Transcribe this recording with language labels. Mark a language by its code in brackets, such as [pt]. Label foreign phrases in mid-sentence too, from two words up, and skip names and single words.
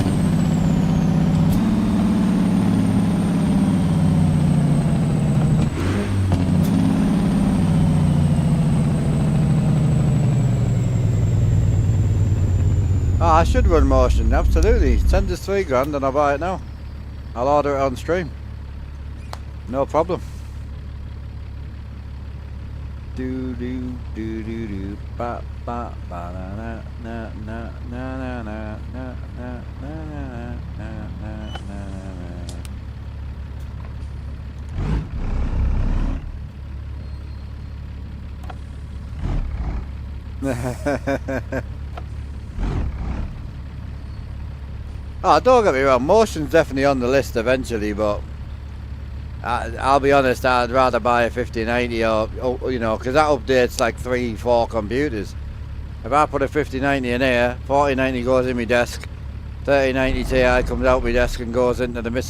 [en] Oh, I should run motion, absolutely. Send us $3,000 and I'll buy it now. I'll order it on stream. No problem. Do do do do do ba ba ba na na na na na na na na na na na. Oh, don't get me wrong, motion's definitely on the list eventually, but I'll be honest, I'd rather buy a 5090 or you know, because that updates like 3-4 computers. If I put a 5090 in here, 4090 goes in my desk, 3090 Ti comes out my desk and goes into the Mrs.